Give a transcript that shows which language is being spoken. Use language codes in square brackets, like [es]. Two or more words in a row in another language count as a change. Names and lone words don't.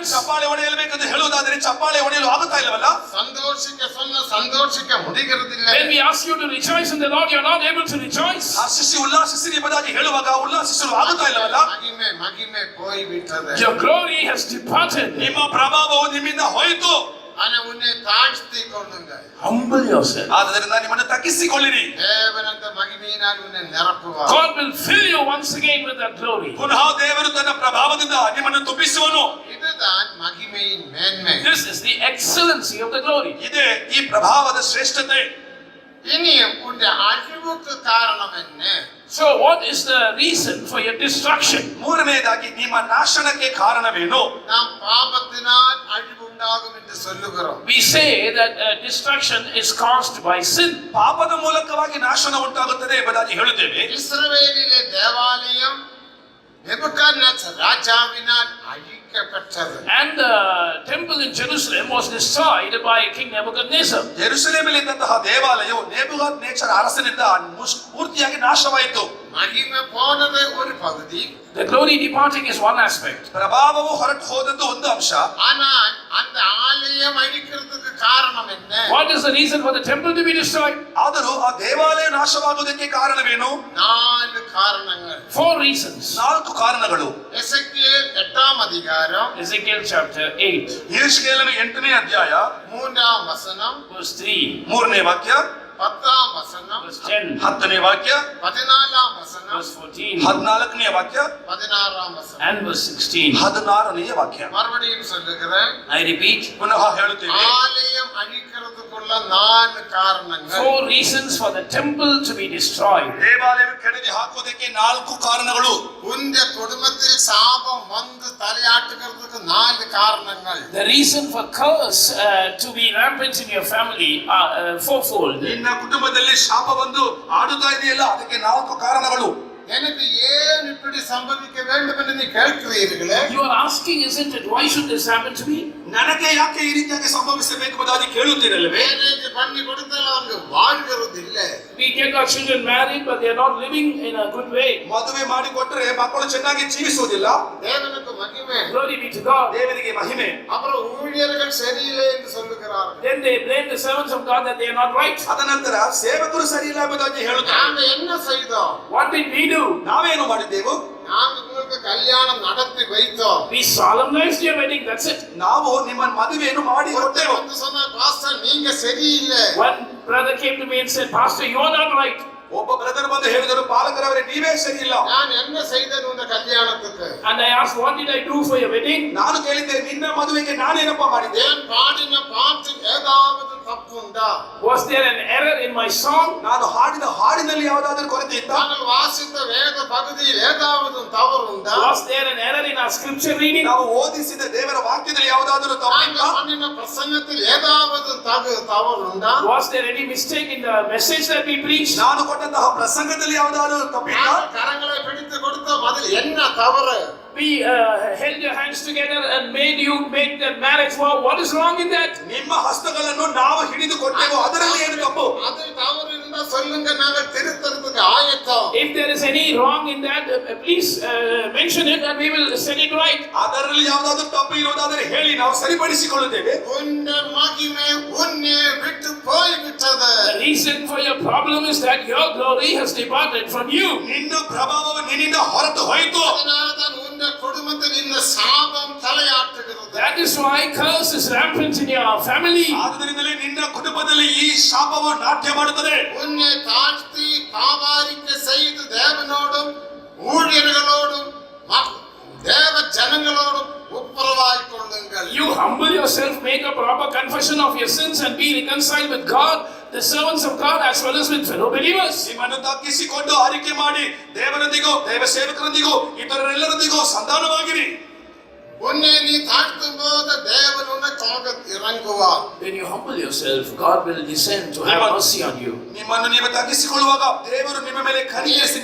[kn] ಚಪ್ಪಾಳೆ ಹೊಡೆಯಬೇಕೆಂದು ಹೇಳುವುದಾದರೆ ಚಪ್ಪಾಳೆ ಹೊಡೆಯಲು ಆಗುತ್ತಾ ಇಲ್ಲವಲ್ಲ? [ta] சந்தோஷிக்க சொன்னா சந்தோஷிக்க முடிகிறது இல்ல. [en] When we ask you to rejoice in the Lord, you're not able to rejoice. [kn] ಹರ್ಷಿಸಿ ಉಲ್ಲಾಸಿಸಿ ಎಂಬುದಾಗಿ ಹೇಳುವಾಗ ಉಲ್ಲಾಸಿಸಲು ಆಗುತ್ತಾ ಇಲ್ಲವಲ್ಲ? [ta] மகிமை மகிமை போய் விட்டது. [en] Your glory has departed. [kn] ನಿಮ್ಮ ಪ್ರಭಾವವು ನಿಮ್ಮಿಂದ ಹೋಯಿತು. [ta] ஆனா உன்னை தாழ்த்தி கொள்ளுங்க. [en] Humble yourself. [kn] ಆದ್ದರಿಂದ ನಿಮ್ಮನ್ನು ತಗ್ಗಿಸಿಕೊಳ್ಳಿರಿ. [ta] தேவன் அந்த மகிமையினால் உன்னை நிரப்புவார். [en] God will fill you once again with that glory. [kn] ಪುನಃ ದೇವರು ತನ್ನ ಪ್ರಭಾವದಿಂದ ನಿಮ್ಮನ್ನು ತುಂಬಿಸುವನು. [ta] இதுதான் மகிமையின் மேன்மை. [en] This is the excellency of the glory. [kn] ಇದೇ ಈ ಪ್ರಭಾವದ ಶ್ರೇಷ್ಠತೆ. [ta] இனியும் உன்னுடைய அழிவுக்கு காரணம் என்ன? [en] So what is the reason for your destruction? [kn] ಮೂರನೆಯದಾಗಿ ನಿಮ್ಮ ನಾಶನಕ್ಕೆ ಕಾರಣವೇನು? [ta] நாம் பாபத்தினால் அழிவு உண்டாகும் என்று சொல்லுகிறோம். [en] We say that destruction is caused by sin. [kn] ಪಾಪದ ಮೂಲಕವಾಗಿ ನಾಶನ ಉಂಟಾಗುತ್ತದೆ ಎಂಬುದಾಗಿ ಹೇಳುತ್ತೇವೆ. [ta] இஸ்ரவேலிலே தேவாலயம் நேபுகாத்நேச்சர் ராஜாவினால் அழிக்கப்பட்டது. [en] And the temple in Jerusalem was destroyed by King Nebuchadnezzar. [kn] ಯೆರೂಸಲೇಮಿನಲ್ಲಿ ಇದ್ದಂತಹ ದೇವಾಲಯವು ನೆಬೂಕದ್ನೆಚ್ಚರ ಅರಸನಿಂದ ಪೂರ್ತಿಯಾಗಿ ನಾಶವಾಯಿತು. [ta] மகிமை போனது ஒரு பகுதி. [en] The glory departing is one aspect. [kn] ಪ್ರಭಾವವು ಹೊರಟು ಹೋದದ್ದು ಒಂದು ಅಂಶ. [ta] ஆனால் அந்த ஆலயம் அழிக்கிறதுக்கு காரணம் என்ன? [en] What is the reason for the temple to be destroyed? [kn] ಆದರೂ ಆ ದೇವಾಲಯ ನಾಶವಾಗುವುದಕ್ಕೆ ಕಾರಣವೇನು? [ta] 4 காரணங்கள். [en] 4 reasons. [kn] 4 ಕಾರಣಗಳು. [ta] எசேக்கியேல் 8ஆம் அதிகாரம் [en] Ezekiel chapter 8, [kn] ಯೆರೆಮೀಯನ 8ನೇ ಅಧ್ಯಾಯ [ta] 3ஆம் வசனம், [en] verse 3, [kn] 3ನೇ ವಾಕ್ಯ, [ta] 10ஆம் வசனம், [en] verse 10, [kn] 10ನೇ ವಾಕ್ಯ, [ta] 14ஆம் வசனம், [en] verse 14, [kn] 14ನೇ ವಾಕ್ಯ, [ta] 16ஆம் வசனம். [en] and verse 16. [kn] 16ನೇ ವಾಕ್ಯ. [ta] மறுபடியும் சொல்லுகிறேன், [en] I repeat, [kn] ಪುನಃ ಹೇಳುತ್ತೇವೆ. [ta] ஆலயம் அழிக்கிறதுக்குள்ள 4 காரணங்கள். [en] 4 reasons for the temple to be destroyed. [kn] ದೇವಾಲಯ ಕೆಡವಿ ಹಾಕುವುದಕ್ಕೆ 4 ಕಾರಣಗಳು. [ta] உந்த குடும்பத்தில் சாபம் வந்து தலையாட்டுகிறதுக்கு 4 காரணங்கள். [en] The reason for curse to be rampant in your family are fourfold. [kn] ನಿನ್ನ ಕುಟುಂಬದಲ್ಲಿ ಶಾಪ ಬಂದು ಆಡುತ್ತಾ ಇದೆಯಲ್ಲ, ಅದಕ್ಕೆ 4 ಕಾರಣಗಳು. [ta] எனக்கு ஏன் இப்படி சம்பவிக்க வேண்டும் என்று நீ கேட்கிறீர்களே? [en] You are asking, isn't it? Why should this happen to me? [kn] ನನಗೆ ಯಾಕೆ ಈ ರೀತಿಯಾಗಿ ಸಂಭವಿಸಬೇಕು ಎಂಬುದಾಗಿ ಕೇಳುತ್ತೀರಲ್ಲವೇ? [ta] மேரேஜ் பண்ணி கொடுத்தாலும் அவங்க வாழ்கிறது இல்ல. [en] We get our children married, but they are not living in a good way. [kn] ಮದುವೆ ಮಾಡಿಕೊಟ್ಟರೆ ಮಕ್ಕಳು ಚೆನ್ನಾಗಿ ಜೀವಿಸುವುದಿಲ್ಲ. [ta] தேவனுக்கு மகிமை. [en] Glory be to God. [kn] ದೇವರಿಗೆ ಮಹಿಮೆ. [ta] அப்புறம் ஊழியர்கள் சரியில்லை என்று சொல்லுகிறார்கள். [en] Then they blame the servants of God that they are not right. [kn] ಅದನಂತರ ಸೇವಕರು ಸರಿಯಿಲ್ಲ ಎಂಬುದಾಗಿ ಹೇಳುತ್ತಾರೆ. [ta] நாங்க என்ன செய்தோம்? [en] What did we do? [kn] ನಾವೇನು ಮಾಡಿದ್ದೆವು? [ta] நாங்க உங்களுக்கு கல்யாணம் நடத்தி வைத்தோம். [en] We solemnized your wedding, that's it. [kn] ನಾವು ನಿಮ್ಮ ಮದುವೆಯನ್ನು ಮಾಡಿ ಕೊಟ್ಟೆವು. [ta] வந்து சொன்ன பாஸ்டர் நீங்க சரியில்லை. [en] One brother came to me and said, Pastor, you are not right. [kn] ಒಬ್ಬ ಬ್ರದರ್ ಬಂದು ಹೇಳಿದರು, ಪಾಲಕರವರೇ ನೀವೇ ಸರಿ ಇಲ್ಲ. [ta] நான் என்ன செய்தேன் உங்க கல்யாணத்துக்கு? [en] And I asked, what did I do for your wedding? [kn] ನಾನು ಕೇಳಿದ್ದೆ, ನಿನ್ನ ಮದುವೆಗೆ ನಾನೇನಪ್ಪ ಮಾಡಿದ್ದೆ? [ta] ஏன் பாடின பாட்டில் ஏதாவது தப்பு உண்டா? [en] Was there an error in my song? [kn] ನಾನು ಹಾಡಿದ ಹಾಡಿನಲ್ಲಿ ಯಾವುದಾದರೂ ಕೊರತೆ ಇತ್ತಾ? [ta] நாங்கள் வாசித்த வேத பகுதியில் ஏதாவது தவறு உண்டா? [en] Was there an error in our scripture reading? [kn] ನಾವು ಓದಿಸಿದ ದೇವರ ವಾಕ್ಯದಲ್ಲಿ ಯಾವುದಾದರೂ ತಪ್ಪಿತ್ತಾ? [ta] நாங்கள் பண்ணின பிரசங்கத்தில் ஏதாவது தவறு உண்டா? [en] Was there any mistake in the message that we preached? [kn] ನಾನು ಕೊಟ್ಟಂತಹ ಪ್ರಸಂಗದಲ್ಲಿ ಯಾವುದಾದರೂ ತಪ್ಪಿತ್ತಾ? [ta] நாங்கள் கரங்களை பிடித்து கொடுத்த பதில் என்ன தவறு? [en] We held your hands together and made you make that marriage vow. What is wrong in that? [kn] ನಿಮ್ಮ ಹಸ್ತಗಳನ್ನು ನಾವು ಹಿಡಿದು ಕೊಟ್ಟೆವು, ಅದರಲ್ಲಿ ಏನು ತಪ್ಪು? [ta] அது தவறு இருந்தா சொல்லுங்க, நாங்கள் திருத்தறதுக்கு நமக்கு ஆயத்தம். [en] If there is any wrong in that, please mention it and we will set it right. [kn] ಅದರಲ್ಲಿ ಯಾವುದಾದ್ರೂ ತಪ್ಪು ಇರುವುದಾದರೆ ಹೇಳಿ, ನಾವು ಸರಿಪಡಿಸಿಕೊಳ್ಳುತ್ತೇವೆ. [ta] உன்ன மகிமை உன்னை விட்டு போய்விட்டது. [en] The reason for your problem is that your glory has departed from you. [kn] ನಿನ್ನ ಪ್ರಭಾವವು ನಿನ್ನಿಂದ ಹೊರಟು ಹೋಯಿತು. [ta] அதனால்தான் உன்ன குடும்பத்தில் இந்த சாபம் தலையாட்டுகிறது. [en] That is why curse is rampant in your family. [kn] ಆದ್ದರಿಂದಲೇ ನಿನ್ನ ಕುಟುಂಬದಲ್ಲಿ ಈ ಶಾಪವು ನಾಟ್ಯ ಮಾಡುತ್ತದೆ. [ta] உன்னை தாழ்த்தி பாபாரிக்க செய்து தேவனோடும் ஊழியர்களோடும் தேவ ஜனங்களோடும் ஒப்புரவாய் கொள்ளுங்கள். [en] You humble yourself, make a proper confession of your sins and be reconciled with God, the servants of God, as well as with fellow believers. [kn] ನಿಮ್ಮನ್ನು ತಗ್ಗಿಸಿಕೊಂಡು ಆರಿಕೆ ಮಾಡಿ ದೇವರೊಂದಿಗೂ ದೇವ ಸೇವಕರೊಂದಿಗೂ ಇತರರೆಲ್ಲರೊಂದಿಗೂ ಸಂಧಾನವಾಗಿರಿ. [ta] உன்னை நீ தாழ்த்தும் போது தேவன் உனக்காக இறங்குவார். [en] When you humble yourself, God will descend to have mercy on you. [kn] ನಿಮ್ಮನ್ನು ನೀವು ತಗ್ಗಿಸಿಕೊಳ್ಳುವಾಗ ದೇವರು ನಿಮ್ಮ ಮೇಲೆ ಕನಿಕರಿಸಿ